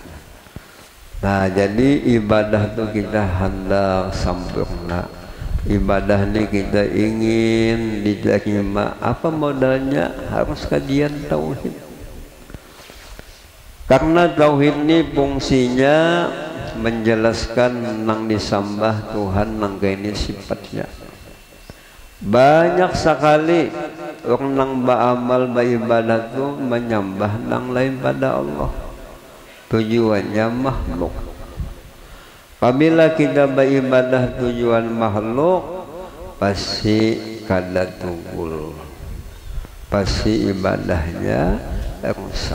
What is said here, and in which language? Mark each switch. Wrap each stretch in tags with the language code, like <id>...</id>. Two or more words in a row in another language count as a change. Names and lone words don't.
<id>Nah, jadi ibadah itu kita hendak sempurna. Ibadah ini kita ingin diterima, apa modalnya? Harus kajian tauhid. Karena tauhid ini fungsinya menjelaskan nang disembah Tuhan nang ini sifatnya. Banyak sekali orang nang beramal beribadah itu menyembah nang lain pada Allah. Tujuannya makhluk. Apabila kita beribadah tujuan makhluk, pasti kada tunggul, pasti ibadahnya rusak.</id>